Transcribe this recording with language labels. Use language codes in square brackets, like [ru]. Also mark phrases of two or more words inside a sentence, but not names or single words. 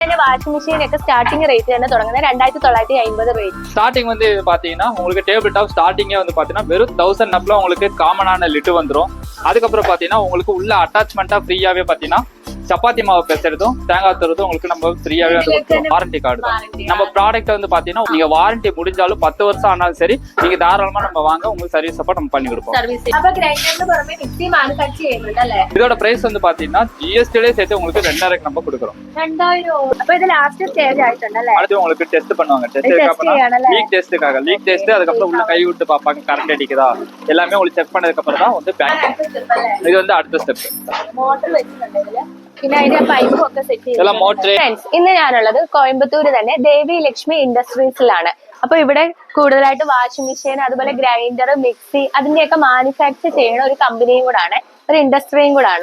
[en] washing machine starting rate [ml] തന്നെ തുടങ്ങുന്നത് [ta] 2950 ரேட். ஸ்டார்டிங் வந்து பாத்தீங்கன்னா உங்களுக்கு [en] table top [ta] ஸ்டார்டிங்கே வந்து பாத்தீங்கன்னா வெறும் 1000 நப்ல உங்களுக்கு காமனான லிட்டு வந்துடும். அதுக்கப்புறம் பாத்தீங்கன்னா உங்களுக்கு உள்ள அட்டாச்மெண்டா ஃப்ரீயாவே பாத்தீங்கன்னா சப்பாத்தி மாவு பேசுறதும் தேங்காய் தருவதும் உங்களுக்கு நம்ம ஃப்ரீயாவே வந்து [en] warranty card [ta] தான். நம்ம ப்ராடக்ட் வந்து பாத்தீங்கன்னா நீங்க வாரண்டி முடிஞ்சாலும் 10 வருஷம் ஆனாலும் சரி நீங்க தாராளமா நம்ம வாங்க உங்களுக்கு [en] service support [ta] நம்ம பண்ணி கொடுப்போம். இதோட பிரைஸ் வந்து பாத்தீங்கன்னா ஜிஎஸ்டிலே சேர்த்து உங்களுக்கு 2000 நம்ம கொடுக்குறோம். 2000 அடுத்து உங்களுக்கு டெஸ்ட் பண்ணுவாங்க. [en] leak test [ta] அதுக்கப்புறம் உள்ள கை விட்டு பாப்பாங்க கரண்ட் அடிக்குதா எல்லாமே உங்களுக்கு செக் பண்ணதுக்கு அப்புறம் தான் வந்து பேக். இது வந்து [ml] അടുത്ത സ്റ്റെപ്പ്. പിന്നെ അതിന്റെ പൈപ്പും ഒക്കെ സെറ്റ് ചെയ്ത് ഇന്ന് ഞാനുള്ളത് കോയമ്പത്തൂര് തന്നെ ദേവി ലക്ഷ്മി ഇൻഡസ്ട്രീസിലാണ്. അപ്പൊ ഇവിടെ കൂടുതലായിട്ട് [en] washing machine [ml] അതുപോലെ [en] grinder mixie [ml] അതിന്റെയൊക്കെ മാനുഫാക്ചർ ചെയ്യുന്ന ഒരു കമ്പനിയും കൂടാണ്, ഒരു ഇൻഡസ്ട്രിയും കൂടാണ്.